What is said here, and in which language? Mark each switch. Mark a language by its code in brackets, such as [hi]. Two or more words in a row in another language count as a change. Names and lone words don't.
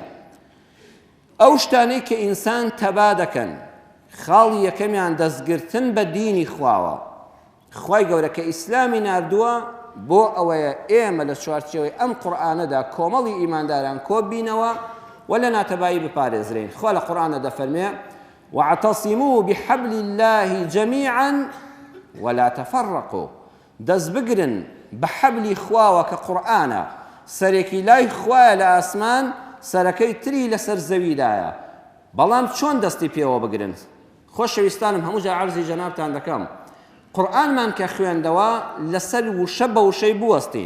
[ckb] ئەو شتانەی کە ئینسان تەبا دەکەن خاڵی یەکەمیان دەستگرتن بە دینی خواوە. خوای گەورە کە ئیسلامی ناردووە بۆ ئەوەیە ئێمە لە چوارچێوەی ئەم قورئانەدا کۆمەڵی ئیمانداران کۆبینەوە و لە ناتەبایی بپارێزرین. خوا لە قورئانە دەفەرمێ [ar] واعتصموا بحبل الله جميعا ولا تفرقوا. [ckb] دەست بگرن بە حەبلی خواوە کە قورئانە، سەرێکی لای خوایە لە ئاسمان، سەرەکەی تری لەسەر زەویدایە. بەڵام چۆن دەستی پێوە بگرن؟ خۆشەویستانم هەموو جا عەرزی جەنابتان دەکەم، قورئانمان کە خوێندەوە لەسەر وشە بە وشەی بوەستین.